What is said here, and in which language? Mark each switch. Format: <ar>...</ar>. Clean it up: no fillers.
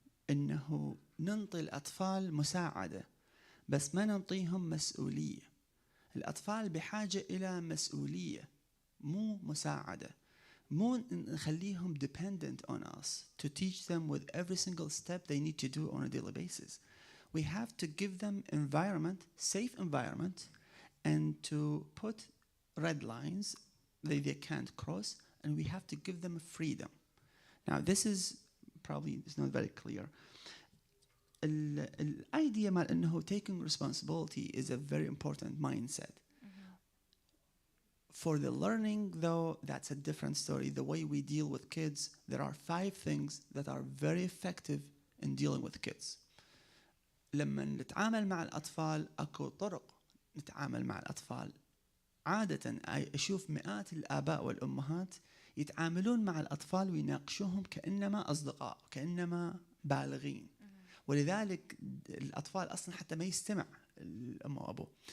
<ar>إنه ننطي الأطفال مساعدة بس ما ننطيهم مسؤولية. الأطفال بحاجة إلى مسؤولية مو مساعدة. مو نخليهم</ar> <en>dependent on us to teach them with every single step they need to do on a daily basis. We have to give them environment, safe environment, and to put red lines that they can't cross, and we have to give them freedom. Now this is probably it's not very clear. The idea</en> <ar>مال إنه</ar> <en>taking responsibility is a very important mindset. For the learning, though, that's a different story. The way we deal with kids, there are 5 things that are very effective in dealing with kids.</en> <ar>لما نتعامل مع الأطفال أكو طرق نتعامل مع الأطفال. عادة أشوف مئات الآباء والأمهات يتعاملون مع الأطفال ويناقشوهم كأنما أصدقاء كأنما بالغين. ولذلك الأطفال أصلا حتى ما يستمع الأم وأبوه.</ar>